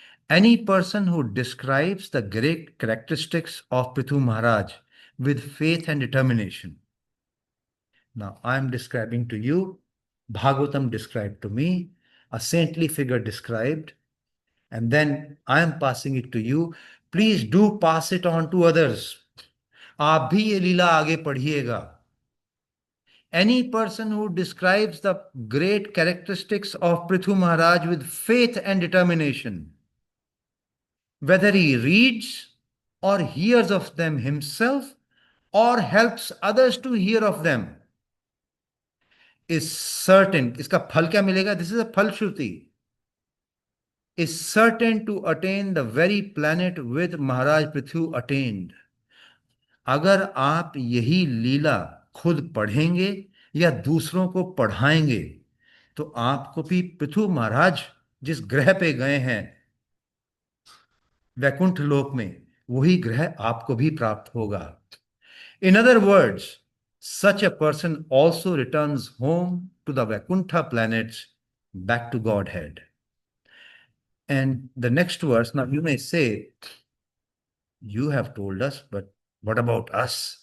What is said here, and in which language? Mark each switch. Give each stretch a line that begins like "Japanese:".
English: Any person who describes the great characteristics of Prithu Maharaj with faith and determination. Now, I am describing to you, Bhagavatam described to me, a saintly figure described, and then I am passing it to you. Please do pass it on to others.
Hindi: आप भी ये लीला आगे पढ़िएगा.
English: Any person who describes the great characteristics of Prithu Maharaj with faith and determination, whether he reads or hears of them himself or helps others to hear of them, is certain.
Hindi: इसका फल क्या मिलेगा?
English: This is a फलश्रुति. Is certain to attain the very planet with Maharaj Prithu attained.
Hindi: अगर आप यही लीला खुद पढ़ेंगे या दूसरों को पढ़ाएंगे तो आपको भी पृथु महाराज जिस ग्रह पे गए हैं वैकुंठ लोक में, वही ग्रह आपको भी प्राप्त होगा.
English: In other words, such a person also returns home to the Vaikuntha planets, back to Godhead. And the next verse, now you may say, you have told us, but what about us?